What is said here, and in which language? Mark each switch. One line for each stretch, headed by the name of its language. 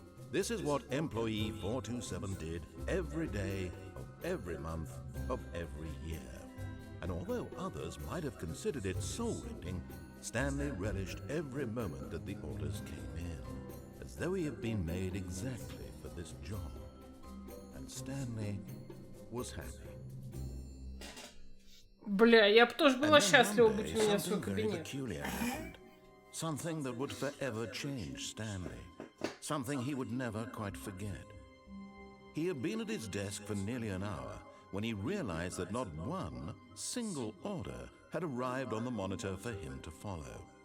English: This is what employee 427 did every day of every month of every year. And although others might have considered it soul-rending, Stanley relished every moment that the orders came in, as though he had been made exactly for this job. And Stanley was happy.
Russian: Бля, я бы тоже была счастлива быть у меня в свой кабинет.
English: Something that would forever change Stanley. Something he would never quite forget. He had been at his desk for nearly an hour when he realized that not one single order had arrived on the monitor for him to follow.